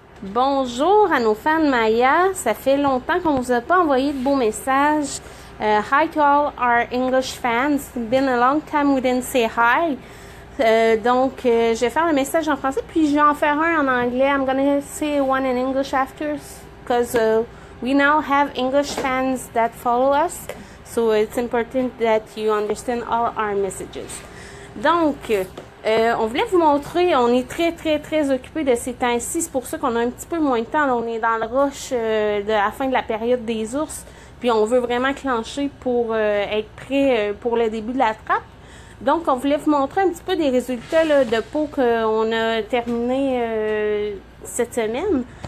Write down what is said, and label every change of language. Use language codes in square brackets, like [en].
[fr] Bonjour à nos fans Maya, ça fait longtemps qu'on vous a pas envoyé de beaux messages. [en] Hi to all our English fans. It's been a long time we didn't say hi. [fr] Donc, je vais faire le message en français, puis je vais en faire un en anglais. [en] I'm gonna say one in English after, because we now have English fans that follow us, so it's important that you understand all our messages. [fr] Donc, on voulait vous montrer, on est très occupé de ces temps-ci, c'est pour ça qu'on a un petit peu moins de temps. Là, on est dans le rush de la fin de la période des ours, puis on veut vraiment clencher pour être prêt pour le début de la trappe. Donc, on voulait vous montrer un petit peu des résultats là, de peau qu'on a terminé cette semaine.